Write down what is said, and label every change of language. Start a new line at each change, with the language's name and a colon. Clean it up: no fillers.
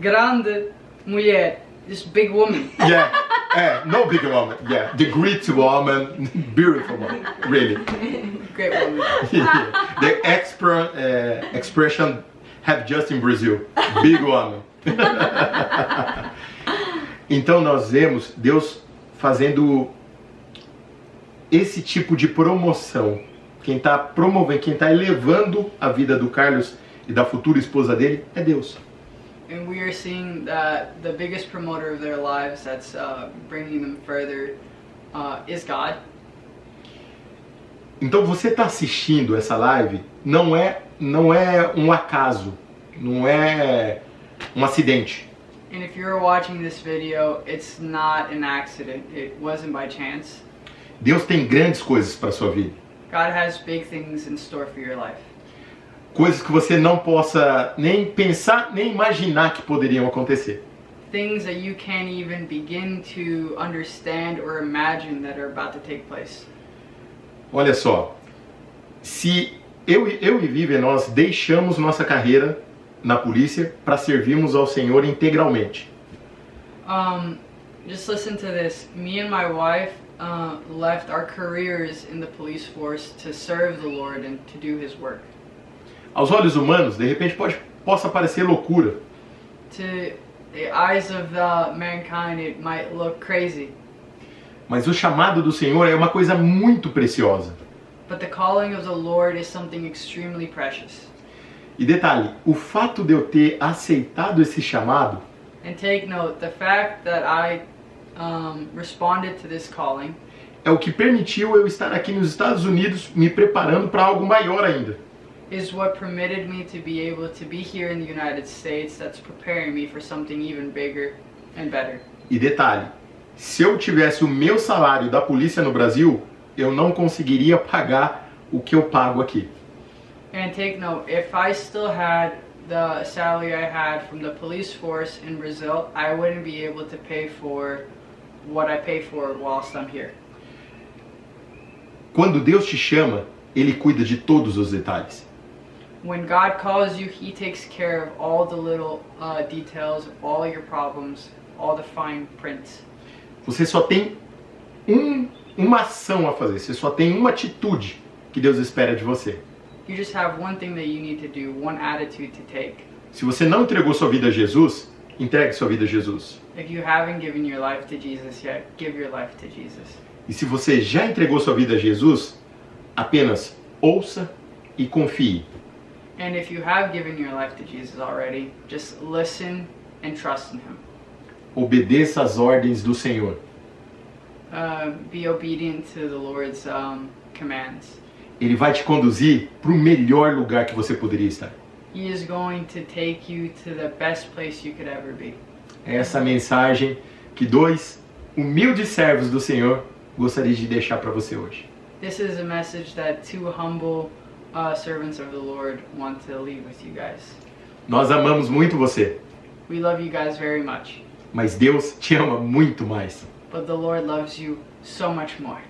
Portuguese: Grande mulher,
English: just big woman. Yeah, no big woman. Yeah, the great woman, beautiful woman, really. Great woman. The expression have just in Brazil, big woman.
Portuguese: Então nós vemos Deus fazendo esse tipo de promoção. Quem está promovendo, quem está elevando a vida do Carlos e da futura esposa dele é Deus.
English: And we are seeing that the biggest promoter of their lives, that's bringing them further, is God.
Portuguese: Então você está assistindo essa live, não é um acaso, não é um acidente.
English: And if you're watching this video, it's not an accident. It wasn't by chance.
Portuguese: Deus tem grandes coisas para sua vida.
English: God has big things in store for your life.
Portuguese: Coisas que você não possa nem pensar, nem imaginar que poderiam acontecer.
English: Things that you can't even begin to understand or imagine that are about to take place.
Portuguese: Olha só, se eu e Vivian, nós deixamos nossa carreira na polícia para servirmos ao Senhor integralmente.
English: Just listen to this. Me and my wife left our careers in the police force to serve the Lord and to do His work.
Portuguese: Aos olhos humanos, de repente possa parecer loucura.
English: To the eyes of mankind, it might look crazy.
Portuguese: Mas o chamado do Senhor é uma coisa muito preciosa.
English: But the calling of the Lord is something extremely precious.
Portuguese: E detalhe, o fato de eu ter aceitado esse chamado,
English: And take note, the fact that I responded to this calling
Portuguese: é o que permitiu eu estar aqui nos Estados Unidos me preparando para algo maior ainda.
English: is what permitted me to be able to be here in the United States, that's preparing me for something even bigger and better.
Portuguese: E detalhe, se eu tivesse o meu salário da polícia no Brasil, eu não conseguiria pagar o que eu pago aqui.
English: And take note, if I still had the salary I had from the police force in Brazil, I wouldn't be able to pay for what I pay for whilst I'm here.
Portuguese: Quando Deus te chama, Ele cuida de todos os detalhes.
English: When God calls you, He takes care of all the little details, all your problems, all the fine prints.
Portuguese: Você só tem uma ação a fazer, você só tem uma atitude que Deus espera de você.
English: You just have one thing that you need to do, one attitude to take.
Portuguese: Se você não entregou sua vida a Jesus, entregue sua vida a Jesus.
English: If you haven't given your life to Jesus yet, give your life to Jesus.
Portuguese: E se você já entregou sua vida a Jesus, apenas ouça e confie.
English: And if you have given your life to Jesus already, just listen and trust in Him.
Portuguese: Obedeça às ordens do Senhor.
English: Be obedient to the Lord's commands.
Portuguese: Ele vai te conduzir para o melhor lugar que você poderia estar.
English: He is going to take you to the best place you could ever be.
Portuguese: É essa mensagem que dois humildes servos do Senhor gostaria de deixar para você hoje.
English: This is a message that two humble servants of the Lord want to leave with you guys.
Portuguese: Nós amamos muito você,
English: We love you guys very much,
Portuguese: mas Deus te ama muito mais.
English: but the Lord loves you so much more.